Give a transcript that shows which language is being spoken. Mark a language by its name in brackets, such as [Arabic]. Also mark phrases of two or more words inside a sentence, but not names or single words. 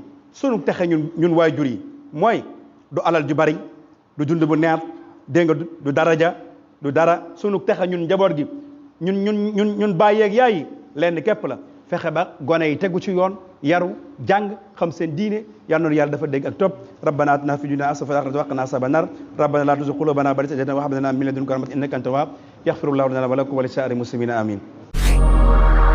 [Wolof] sunu texe ñun waajur yi mooy du alal ju bari du dund bu neex dégg nga du daraja du dara sunu texe ñun njaboot gi ñun bàyyeeg yaay lenn képp la fexe ba gone yi tegu ci yoon yaru jàng xam seen diine yal na yàlla dafa dégg ak topp [Arabic] ربنا آتنا في الدنيا حسنة وقنا عذاب النار ربنا لا تزغ قلوبنا بعد إذ هديتنا وهب لنا من لدنك رحمة إنك أنت الوهاب يغفر الله لنا ولكم ولسائر المسلمين آمين